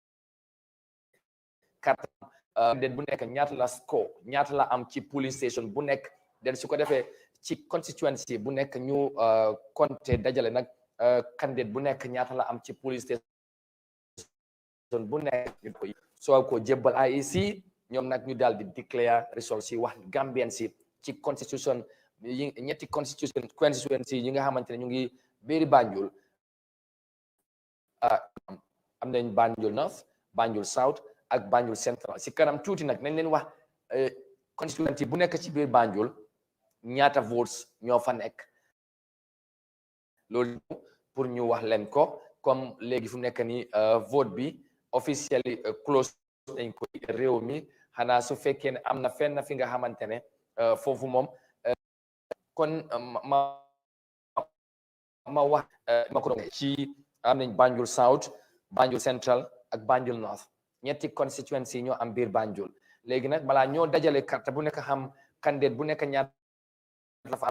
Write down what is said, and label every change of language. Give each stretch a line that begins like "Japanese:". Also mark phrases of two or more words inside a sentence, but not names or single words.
Wolof: carte den bu nekk ñaata la score ñaata la am ci
English: police station
Wolof: bu nekk den su ko defee ci constituency bu nekk ñu compté dajale nag candidate bu nekk ñaata la am ci police station bu nekk ñu ko soo ko jébbal IEC ñoom nag ñu daal di
English: declare results
Wolof: yi wax Gambien si ci constitution yi ñetti constituency yi nga xamante ne ñu ngi biir Banjul am nañ Banjul North Banjul South ak Banjul Central si kanam tuuti nag nañ leen wax constituency bu nekk ci biir Banjul ñaata votes ñoo fa nekk loolu pour ñu wax leen ko comme léegi fu nekk ni vote bi
English: officially close
Wolof: nañ ko réew mi xanaa su fekkee ne am na fenn fi nga xamante ne foofu moom kon ma wax ma ko ci am nañ Banjul South Banjul Central ak Banjul North ñetti constituency ñoo am biir Banjul léegi nag balaa ñoo dajale carte bu nekk xam candidate bu nekk ñaata la fa